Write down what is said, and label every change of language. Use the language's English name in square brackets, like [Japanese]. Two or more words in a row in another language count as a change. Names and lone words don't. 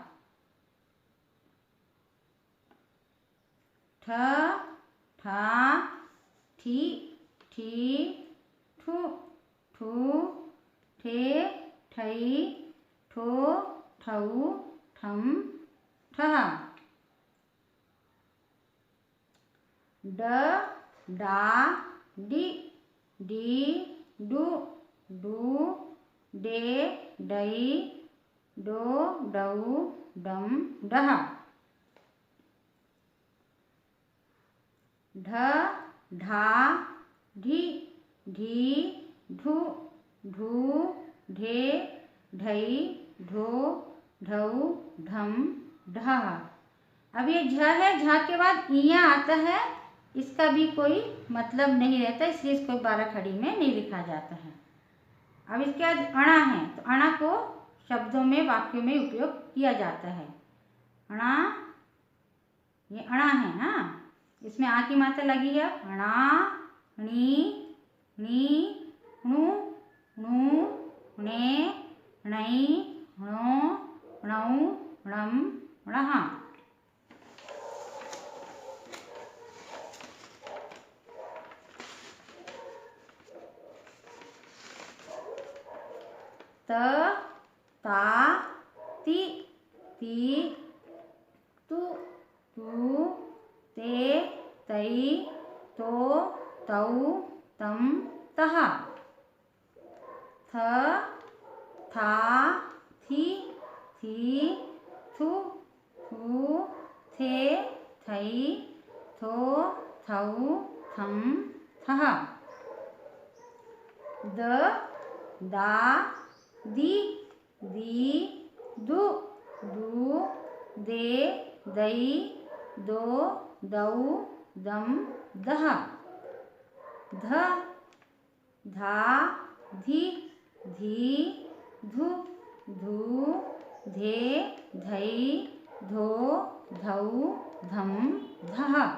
[Hindi] ठ, ठा, ठी, ठी, ठू, ठू, ठे, ठई, ठो, ठऊ, ठम, ठह। ड, डा, डी, डी, डू, डू, डे, डई, डो, डऊ, डम, डह। ढ, ढा, ढी, ढी, ढू, ढू, ढे, ढई, ढो, ढऊ ढम ढह। अब ये झ है, झ के बाद इया आता है, इसका भी कोई मतलब नहीं रहता, इसलिए इसको 12 खड़ी में नहीं लिखा जाता है। अब इसके बाद अणा है, तो अणा को शब्दों में वाक्यों में उपयोग किया जाता है। अणा, ये अणा है ना, इसमें आ की मात्रा लगी है। अणा, णी, णी, णु, णु, णे, णई, णो, णौ, णम, णः। त, ता, ति, ती, तु, तू, ते, तई, तो, तौ, तम, तः। थ, था, थी, थी, थु, थू, थे, थई, थो, थौ, थम, थः। द, दा, दी, दी, दु, दू, दे, दई, दो, दऊ, दम, दह। ध, धा, धी, धी, धु, धू, धे, धई, धो, धौ, धम, धः।